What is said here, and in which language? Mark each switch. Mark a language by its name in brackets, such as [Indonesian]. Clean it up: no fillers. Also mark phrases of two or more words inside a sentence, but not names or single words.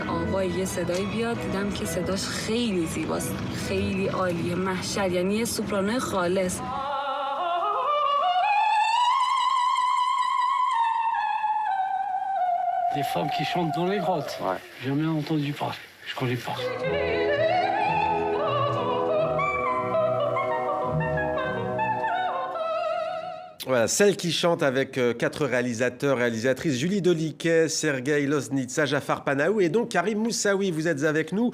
[Persian] یه آوای یه صدایی بیاد، دیدم که صداش خیلی زیباست، خیلی عالیه، محشر، یعنی یه سوپرانوی خالص. [French] Des femmes qui chantent dans les grottes. Ouais. Jamais entendu parler. Je connais pas. Voilà, celle qui chante avec 4 réalisateurs, réalisatrices, Julie Deliquet, Sergueï Loznitsa, Jafar Panahi et donc Karim Moussaoui, vous êtes avec nous.